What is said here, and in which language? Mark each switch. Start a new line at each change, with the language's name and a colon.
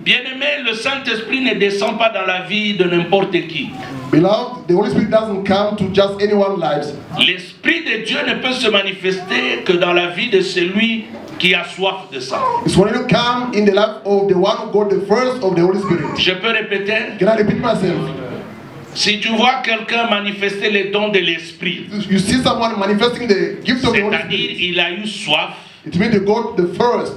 French: Bien-aimé, le Saint-Esprit ne descend pas dans la vie de n'importe qui.
English: Beloved, the Holy Spirit doesn't come to just anyone's lives.
French: L'Esprit de Dieu ne peut se manifester que dans la vie de celui qui a soif de ça.
English: It's when you come in the life of the one who got the first of the Holy Spirit.
French: Je peux répéter?
English: Can I repeat myself?
French: Si tu vois quelqu'un manifester les dons de l'Esprit,
English: You see someone manifesting the gift of the Holy
French: c'est-à-dire
English: Spirit.
French: il a eu soif,
English: It means they got the first.